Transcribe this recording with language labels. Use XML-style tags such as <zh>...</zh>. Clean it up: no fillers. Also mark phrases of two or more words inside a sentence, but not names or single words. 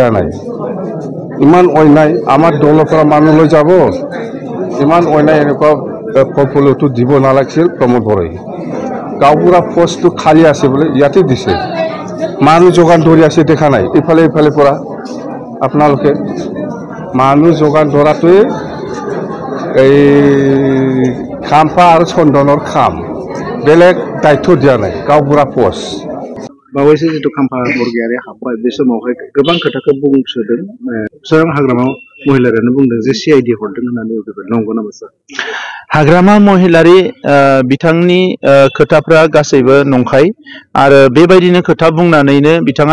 <as>নাই ইমান অন্যায় আমাৰ দলৰ পৰা মানুহ লৈ যাব ইমান অন্যায় এনেকুৱা পৰ্টফলিঅ'টো দিব নালাগিছিল প্ৰমোদ বড়োই গাঁওবুঢ়া পোষ্টটো খালী আছে বোলে ইয়াতে দিছে মানুহ যোগান ধৰি আছে দেখা নাই ইফালে পৰা আপোনালোকে মানুহ যোগান ধৰাটোৱে এই খাম্পা আৰু চন্দনৰ খাম বেলেগ দায়িত্ব দিয়া নাই गावबुरा पोस्ट</as> <brx>बावैसो जितु खाम्फा बरगयारि हाबबाय बे समावहाय गोबां खोथाखौ बुंसोदों स्वयं हाग्रामा महिलारियानो बुंदों जे सिआइडि हरदों होननानै नंगौ नामा सार हाग्रामा महिलारि बिथांनि खोथाफ्रा गासैबो नंखाय आरो बेबायदिनो खोथा बुंनानैनो बिथाङा</brx>